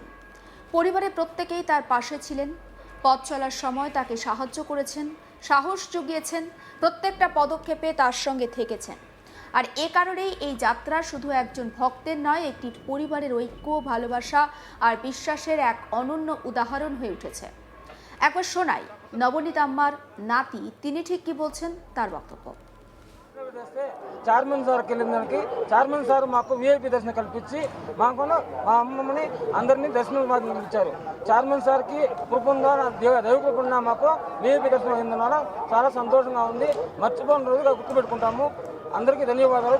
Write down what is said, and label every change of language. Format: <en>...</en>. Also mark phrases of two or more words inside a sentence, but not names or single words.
<bn>পরিবারের প্রত্যেকেই তার পাশে ছিলেন, পথ চলার সময় তাকে সাহায্য করেছেন, সাহস জুগিয়েছেন, প্রত্যেকটা পদক্ষেপে তার সঙ্গে থেকেছেন। আর এ কারণেই এই যাত্রা শুধু একজন ভক্তের নয়, একটি পরিবারের ঐক্য, ভালোবাসা আর বিশ্বাসের এক অনন্য উদাহরণ হয়ে উঠেছে। একবার শোনাই নবনীতাম্মার নাতি তিনি ঠিক কি বলছেন তার বক্তব্য।</bn> <te>చైర్మన్ సార్ వెళ్ళిందానికి చైర్మన్ సార్ మాకు విఐపి దర్శనం కల్పించి మాకు మా అమ్మమ్మని అందరినీ దర్శనం ఇచ్చారు. చైర్మన్ సార్కి కృపంగా దైవ కృపంగా మాకు విఐపి దర్శనం అయిందన్న చాలా సంతోషంగా ఉంది. మర్చిపోయిన రోజుగా గుర్తుపెట్టుకుంటాము. అందరికీ ధన్యవాదాలు.</te>